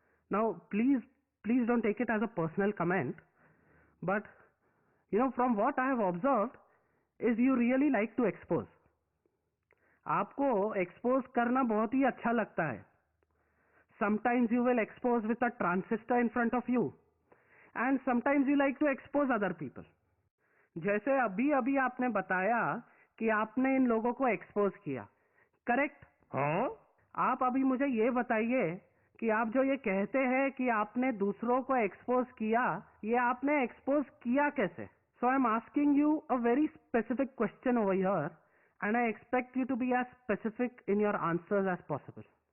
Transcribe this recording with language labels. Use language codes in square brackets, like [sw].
[en] Now, please don't take it as a personal comment, but from what I have observed is you really like to expose. [hi] आपको expose करना बहुत ही अच्छा लगता है. [en] Sometimes you will expose with a transistor in front of you, and sometimes you like to expose other people. [hi] जैसे अभी आपने बताया कि आपने इन लोगों को एक्सपोज किया, करेक्ट? हाँ। आप अभी मुझे ये बताइए कि आप जो ये कहते हैं कि आपने दूसरों को एक्सपोज किया, ये आपने एक्सपोज किया कैसे? [en] So I am asking you a very specific question over here, and I expect you to be as specific in your answers as possible.